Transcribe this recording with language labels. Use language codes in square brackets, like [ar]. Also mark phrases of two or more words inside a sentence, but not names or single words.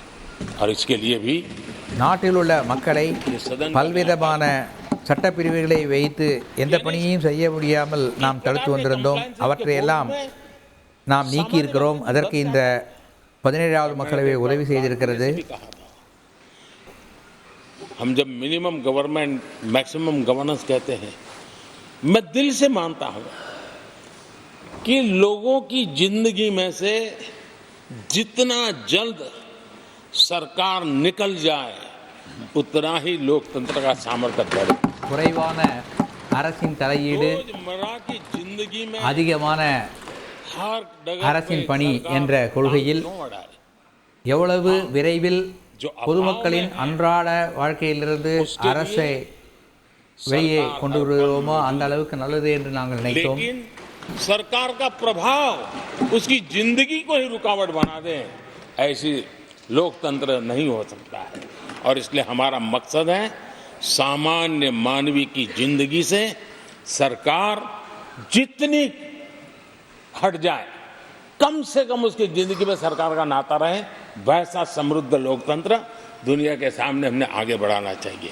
[hi] और इसके लिए भी [ta] நாட்டில் உள்ள மக்களை பல்விதமான சட்டப்பிரிவுகளை வைத்து எந்த பணியையும் செய்ய முடியாமல் நாம் தடுத்து வந்திருந்தோம். அவற்றையெல்லாம் நாம் நீக்கி இருக்கிறோம். அதற்கு இந்த 17வது மக்களவை உதவி செய்திருக்கிறது. [hi] हम जब [en] minimum government maximum governance [hi] कहते हैं, मैं दिल से मानता हूं कि लोगों की जिंदगी में से जितना जल्द सरकार निकल जाए उतना ही लोकतंत्र का सामर्थ्य बढ़े। [ta] குறைவான அரசின் தலையீடு, [hi] रोजमर्रा की जिंदगी में [ta] அதிகமான [hi] हर [ta] அரசின் பணி என்ற கொள்கையில் எவ்வளவு விரைவில் பொதுமக்களின் அன்றாட வாழ்க்கையிலிருந்து அரசை வெளியே கொண்டு வருவோமோ அந்த அளவுக்கு நல்லது என்று நாங்கள் நினைத்தோம். [hi] लेकिन सरकार का प्रभाव उसकी जिंदगी को ही रुकावट बना दे, ऐसी लोकतंत्र नहीं हो सकता है। और इसलिए हमारा मकसद है सामान्य मानवी की जिंदगी से सरकार जितनी हट जाए, कम से कम उसकी जिंदगी में सरकार का नाता रहे, वैसा समृद्ध लोकतंत्र दुनिया के सामने हमने आगे बढ़ाना चाहिए।